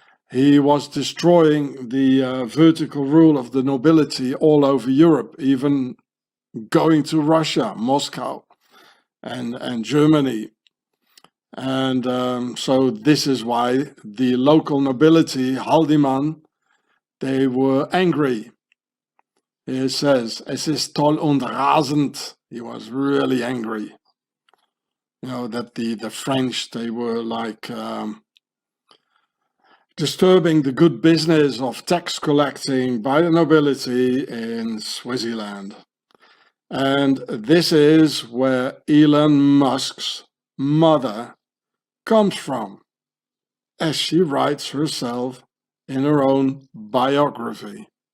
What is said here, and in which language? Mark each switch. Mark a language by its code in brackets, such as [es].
[en] He was destroying the vertical rule of the nobility all over Europe, even going to Russia, Moscow, and Germany. And so this is why the local nobility, Haldeman, they were angry. He says, [de] "Es ist toll und rasend." [en] He was really angry. That the French, they were like disturbing the good business of tax collecting by the nobility in Switzerland. And this is where Elon Musk's mother comes from, as she writes herself in her own biography,